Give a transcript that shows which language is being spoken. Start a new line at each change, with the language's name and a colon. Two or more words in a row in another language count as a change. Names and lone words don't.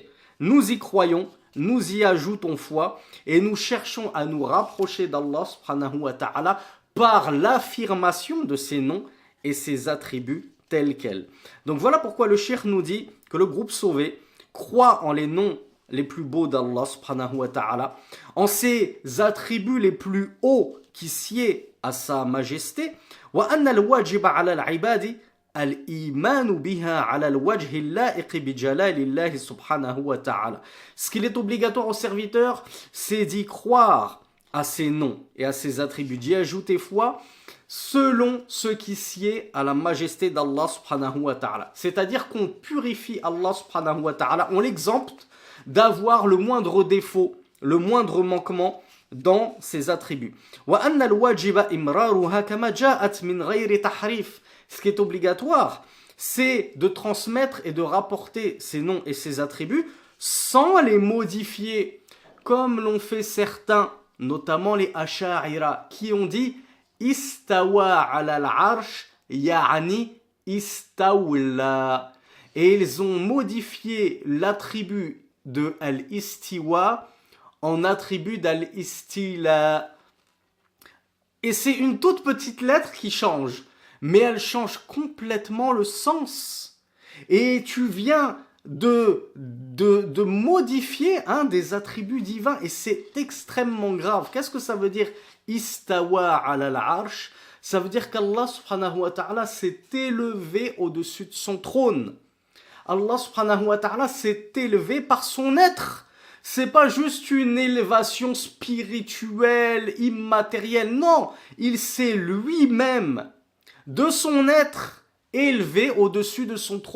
French: Nous y croyons, nous y ajoutons foi et nous cherchons à nous rapprocher d'Allah
Arabic: سبحانه وتعالى
French: par l'affirmation de ses noms et ses attributs tels quels. Donc voilà pourquoi le cheikh nous dit que le groupe sauvé croit en les noms les plus beaux d'Allah
Arabic: سبحانه وتعالى,
French: en ses attributs les plus hauts qui sied à sa majesté,
Arabic: وأن الواجب على العباد الإيمان بها على الوجه اللائق بجلال الله سبحانه وتعالى.
French: Ce qu'il est obligatoire aux serviteurs, c'est d'y croire à ses noms et à ses attributs, d'y ajouter foi selon ce qui sied à la majesté d'Allah
Arabic: سبحانه وتعالى.
French: C'est-à-dire qu'on purifie Allah
Arabic: سبحانه وتعالى,
French: on l'exempte d'avoir le moindre défaut, le moindre manquement dans ses attributs.
Arabic: وأن الواجب إمرارها كما جاءت من غير تحريف.
French: Ce qui est obligatoire, c'est de transmettre et de rapporter ces noms et ces attributs sans les modifier, comme l'ont fait certains, notamment les Asha'ira, qui ont dit
Arabic: استوى على العرش يعني استولى.
French: Et ils ont modifié l'attribut de al-istiwa en attribut d'al-istila. Et c'est une toute petite lettre qui change, mais elle change complètement le sens. Et tu viens de modifier un des attributs divins, et c'est extrêmement grave. Qu'est-ce que ça veut dire
Arabic: استوى على العرش?
French: Ça veut dire qu'Allah
Arabic: سبحانه وتعالى
French: s'est élevé au-dessus de son trône. Allah
Arabic: سبحانه وتعالى
French: s'est élevé par son être. C'est pas juste une élévation spirituelle, immatérielle. Non, il s'est lui-même, de son être, élevé au-dessus de son trône.